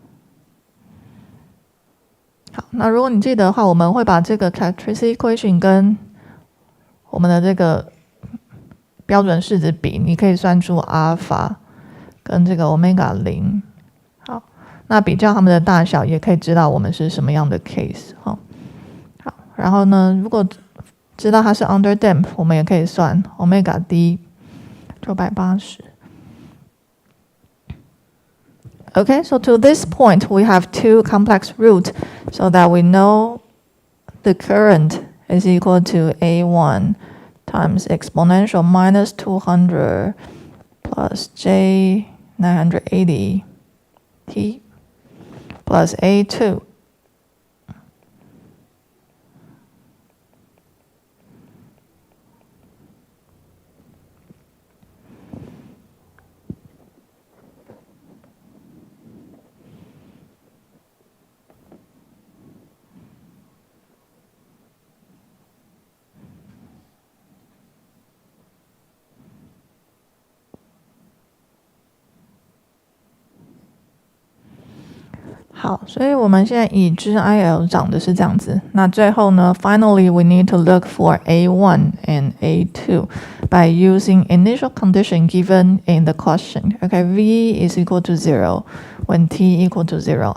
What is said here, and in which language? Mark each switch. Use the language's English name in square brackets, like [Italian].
[Chinese] « 好，那如果你记得的话，我们会把这个 characteristic equation 跟我们的这个标准式子比，你可以算出阿尔法跟这个 omega 0。好，那比较它们的大小，也可以知道我们是什么样的 case。好，然后呢，如果知道它是 underdamp， 我们也可以算 omega d 980。 [English] Okay, so to this point, we have two complex roots so that we know the current is equal to A1 times exponential minus 200 plus J 980 T plus A2. [Chinese] « 好，所以我们现在已知 IL 长的是这样子。那最后呢 [English] ，finally we need to look for A1 and A2 by using initial condition given in the question. Okay, V is equal to 0 when T equal to 0.